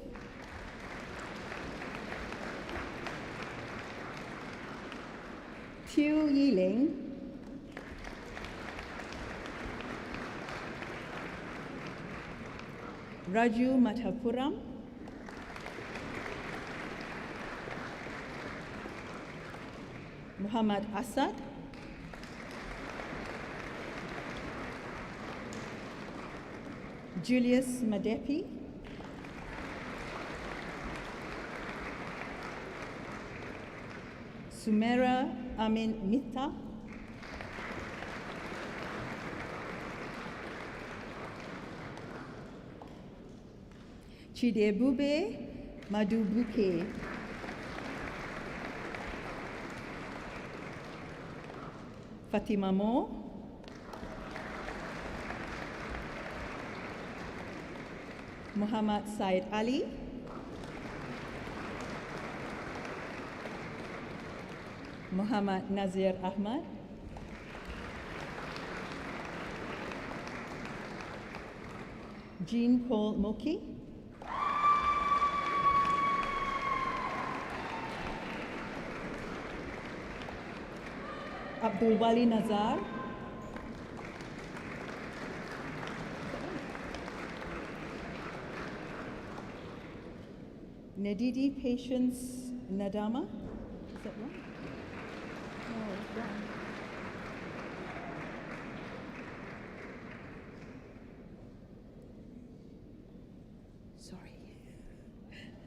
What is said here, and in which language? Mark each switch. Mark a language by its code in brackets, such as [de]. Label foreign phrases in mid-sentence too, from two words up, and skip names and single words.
[en] Tiu Yiling, Raju Mathapuram, Muhammad Asad, Julius Madepi, Sumera Amin Mitta, Chidebube Madubuke, Fatima Mo, Muhammad Said Ali, Muhammad Nazir Ahmad, Jean Paul Moki, Abdul Wali Nazar, Nadidi Patience Nadama, is that wrong? No, it's wrong. Sorry.